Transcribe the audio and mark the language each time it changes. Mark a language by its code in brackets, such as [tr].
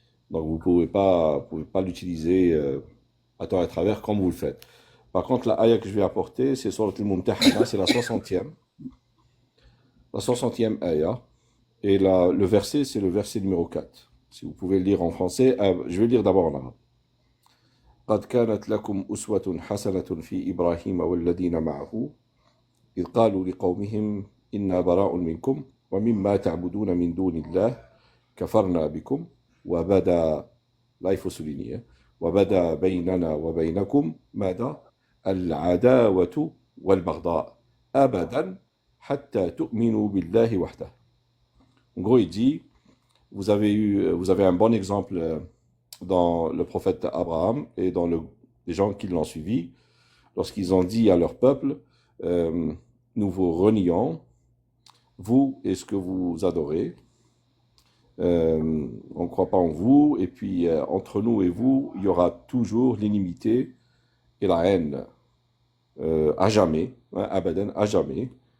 [fr] Donc vous pouvez pas l'utiliser à tort et à travers comme vous le faites. Par contre, la ayah que je vais apporter, c'est sur Al-Mumtahana, c'est la 60e. La 60e ayah. Et le verset, c'est le verset numéro 4. Si vous pouvez le lire en français, je vais le lire d'abord en arabe. [ar] قد كانت لكم أسوة حسنة في إبراهيم والذين معه إذ قالوا لقومهم إنا براء منكم ومما تعبدون من دون الله كفرنا بكم وبدا لا يفسرني وبدا بيننا وبينكم ماذا العداوة والبغضاء أبدا حتى تؤمنوا بالله وحده. [fr] En gros, il dit, vous avez un bon exemple dans le prophète Abraham et dans les gens qui l'ont suivi, lorsqu'ils ont dit à leur peuple, nous vous renions, vous et ce que vous adorez, on ne croit pas en vous, et puis entre nous et vous, il y aura toujours l'inimité et la haine, à jamais, hein, abadan, à jamais.